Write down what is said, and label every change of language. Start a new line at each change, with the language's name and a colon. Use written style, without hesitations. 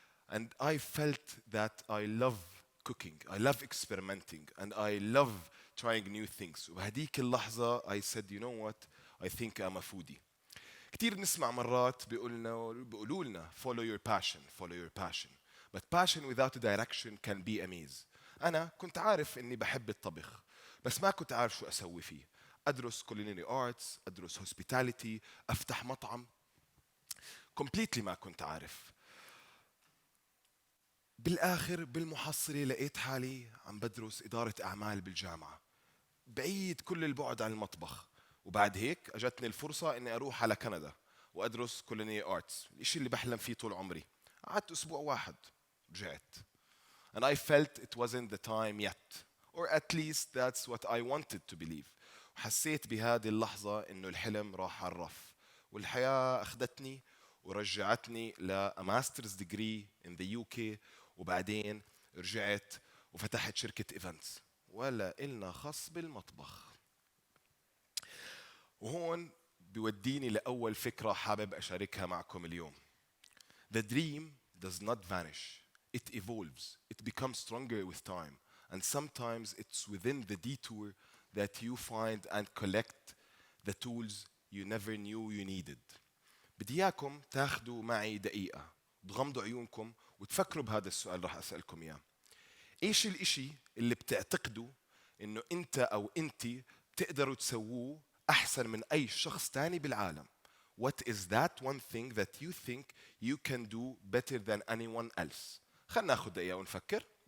English: And I felt that I love cooking, I love experimenting, and I love trying new things.
Arabic: وبهديك اللحظة
English: I said, you know what, I think I'm a foodie.
Arabic: كتير نسمع مرات بيقولوا لنا
English: follow your passion, follow your passion. But passion without a direction can be a maze.
Arabic: أنا كنت عارف إني بحب الطبخ، بس ما كنت عارف شو أسوي فيه. أدرس culinary arts، أدرس hospitality، أفتح مطعم. completely ما كنت عارف. بالآخر بالمحصلة لقيت حالي عم بدرس إدارة أعمال بالجامعة، بعيد كل البعد عن المطبخ. وبعد هيك أجتني الفرصة إني أروح على كندا وأدرس كوليني آرتس، الإشي اللي بحلم فيه طول عمري. قعدت أسبوع واحد، رجعت.
English: And I felt it wasn't the time yet, or at least that's what I wanted to believe.
Arabic: وحسيت بهذه اللحظة إنه الحلم راح على الرف، والحياة أخذتني ورجعتني ل
English: a master's degree in the UK.
Arabic: وبعدين رجعت وفتحت شركة ايفنتس ولا إلنا خص بالمطبخ. وهون بيوديني لأول فكرة حابب أشاركها معكم اليوم.
English: The dream does not vanish. It evolves. It becomes stronger with time. And sometimes it's within the detour that you find and collect the tools you never knew you needed.
Arabic: بدي إياكم تاخدوا معي دقيقة، تغمضوا عيونكم وتفكروا بهذا السؤال رح أسألكم إياه. إيش الإشي اللي بتعتقدوا إنه أنت أو أنتي بتقدروا تسووه أحسن من أي شخص تاني بالعالم؟
English: What is that one thing that you think you can do better than anyone else؟
Arabic: خلنا ناخذ دقيقة ونفكر.